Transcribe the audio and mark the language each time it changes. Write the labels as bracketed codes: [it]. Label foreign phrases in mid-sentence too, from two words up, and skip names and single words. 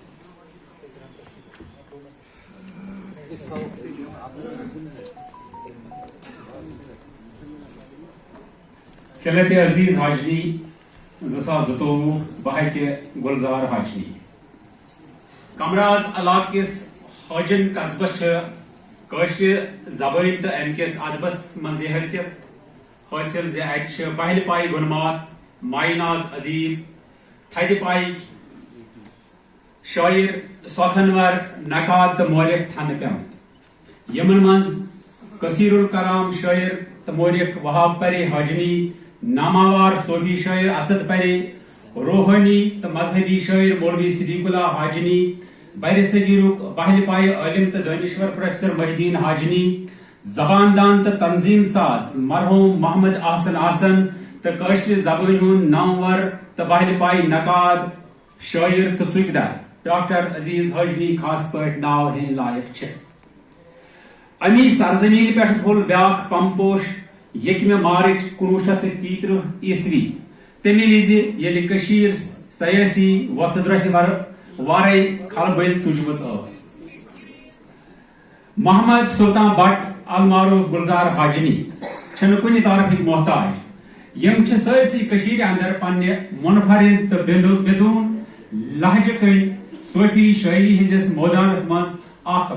[ks] خلت عزیز حاجنی 2022 بہکہ گلزار حاجنی کمراز علاقہ کس حاجن قصبہ کاشر زبان تو ام کس ادبس من یہ حیثیت حاصل زِ اتہ پہل پائی گنمات مائی ناز ادیب تھد پائی شاعر سوکھنور نقاد تو مورخ تھن پیمت یمن من کثیر الکلام شاعر تو مورخ وہاب پرے حاجنی ناماوار صوفی شاعر اسد پرے روحانی تو مذہبی شاعر مولوی صدیق اللہ حاجنی بر صغیرک بہل پائے عالم تو دانشور پروفیسر محی الدین حاجنی زبان دان تو تنظیم ساز مرحوم محمد احسن تو کاشر زبان ہند نامور تو بہل پائے نقاد شاعر تو ژکدر ڈاکٹر عزیز حاجنی خاص پٲٹھۍ ناو ہین لائق چھ امی سرزمین پہ پھول بیاکھ پمپوش 1 مارچ 1933 عیسوی تمہ وز یل کشیر سیاسی وسط رس وارے کھلبل تجمت محمد سلطان بٹ المعروف گلزار حاجنی چھن کن طرف محتاج یم چھ سرسی کشیر اندر پنہ منفرد تو بدون لہجہ کن صوفی شاعری ہندس میدانس مز اخ